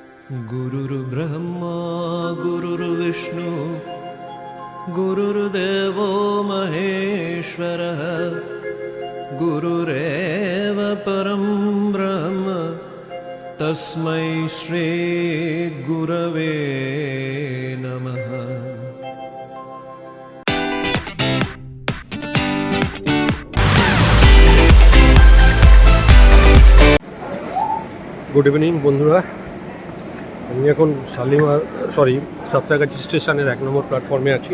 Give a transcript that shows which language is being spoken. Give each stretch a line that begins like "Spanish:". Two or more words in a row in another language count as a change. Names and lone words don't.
Sanskrit: गुरुर्ब्रह्मा गुरुर्विष्णु गुरुर्देवो महेश्वरः गुरुरेव परं ब्रह्म तस्मै श्री गुरवे नमः।
English: Good evening
Bangla: বন্ধুরা, আমি এখন সাঁতরাগাছি স্টেশনের 1 নম্বর প্ল্যাটফর্মে আছি।